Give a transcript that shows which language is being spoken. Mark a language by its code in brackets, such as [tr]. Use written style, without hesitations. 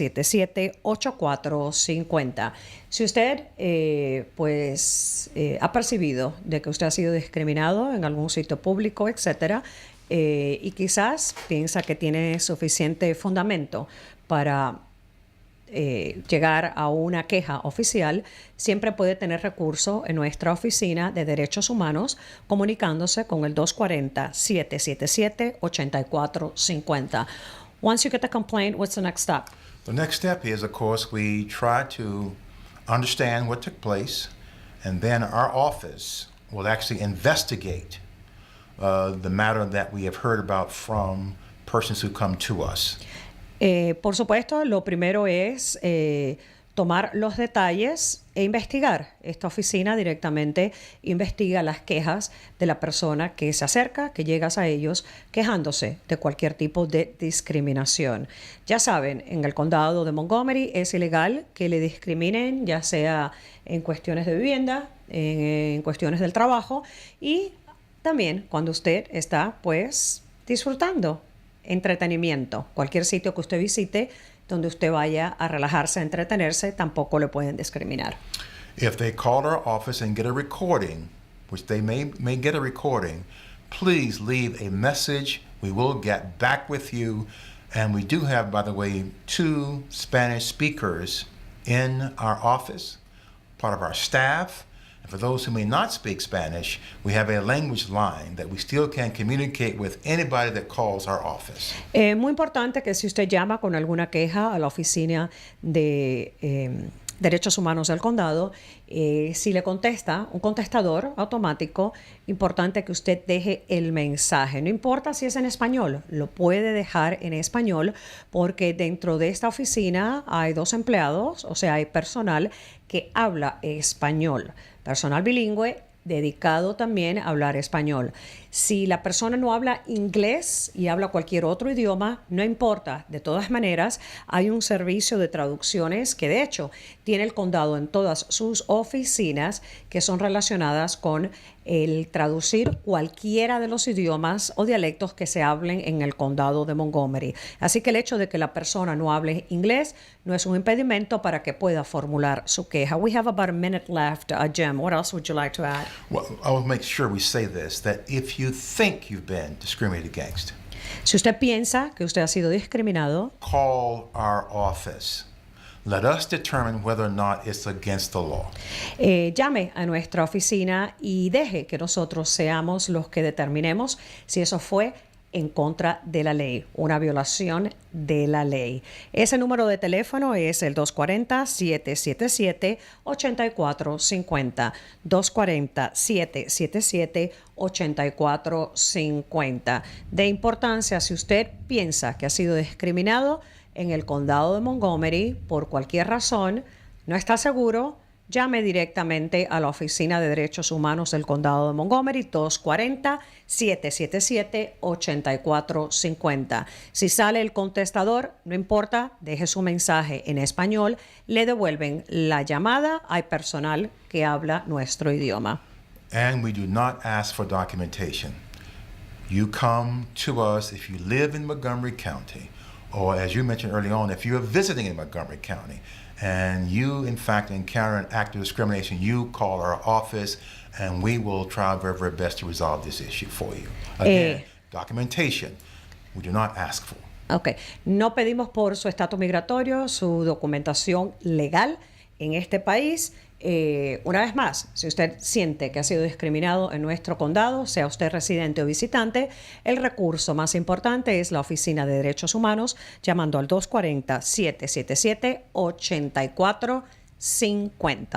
[es] 240-777-8450. Si usted ha percibido de que usted ha sido discriminado en algún sitio público, etcétera, y quizás piensa que tiene suficiente fundamento para llegar a una queja oficial, siempre puede tener recurso en nuestra oficina de derechos humanos comunicándose con el 240-777-8450. [en] Once you get the complaint, what's the next step? The next step is, of course, we try to understand what took place, and then our office will actually investigate the matter that we have heard about from persons who come to us. [es] Por supuesto, lo primero es tomar los detalles e investigar. Esta oficina directamente investiga las quejas de la persona que se acerca, que llegas a ellos quejándose de cualquier tipo de discriminación. Ya saben, en el condado de Montgomery es ilegal que le discriminen, ya sea en cuestiones de vivienda, en cuestiones del trabajo y también cuando usted está, pues, disfrutando entretenimiento. Cualquier sitio que usted visite donde usted vaya a relajarse, a entretenerse, tampoco le pueden discriminar. [en] If they call our office and get a recording, which they may get a recording, please leave a message. We will get back with you. And we do have, by the way, 2 Spanish speakers in our office, part of our staff. And for those who may not speak Spanish, we have a language line that we still can communicate with anybody that calls our office. [es] Muy importante que si usted llama con alguna queja a la oficina de Derechos Humanos del Condado, si le contesta un contestador automático, importante que usted deje el mensaje. No importa si es en español, lo puede dejar en español porque dentro de esta oficina hay 2 empleados, o sea, hay personal que habla español. Personal bilingüe dedicado también a hablar español. Si la persona no habla inglés y habla cualquier otro idioma, no importa. De todas maneras, hay un servicio de traducciones que de hecho tiene el condado en todas sus oficinas que son relacionadas con el traducir cualquiera de los idiomas o dialectos que se hablen en el condado de Montgomery. Así que el hecho de que la persona no hable inglés no es un impedimento para que pueda formular su queja. [en] We have about a minute left. Jim, what else would you like to add? Well, I will make sure we say this, that if you think you've been discriminated against, [es] si usted piensa que usted ha sido discriminado, [en] call our office. Let us determine whether or not it's against the law. [es] Llame a nuestra oficina y deje que nosotros seamos los que determinemos si eso fue en contra de la ley, una violación de la ley. Ese número de teléfono es el 240-777-8450. 240-777-8450. De importancia, si usted piensa que ha sido discriminado en el condado de Montgomery por cualquier razón, no está seguro, llame directamente a la Oficina de Derechos Humanos del Condado de Montgomery, 240-777-8450. Si sale el contestador, no importa, deje su mensaje en español, le devuelven la llamada. Hay personal que habla nuestro idioma. [en] And we do not ask for documentation. You come to us if you live in Montgomery County, or as you mentioned early on, if you're visiting in Montgomery County, and you, in fact, encounter an act of discrimination, you call our office, and we will try our very, very best to resolve this issue for you. Again, documentation, we do not ask for. Ok. [es] No pedimos por su estatus migratorio, su documentación legal en este país. Una vez más, si usted siente que ha sido discriminado en nuestro condado, sea usted residente o visitante, el recurso más importante es la Oficina de Derechos Humanos, llamando al 240-777-8450.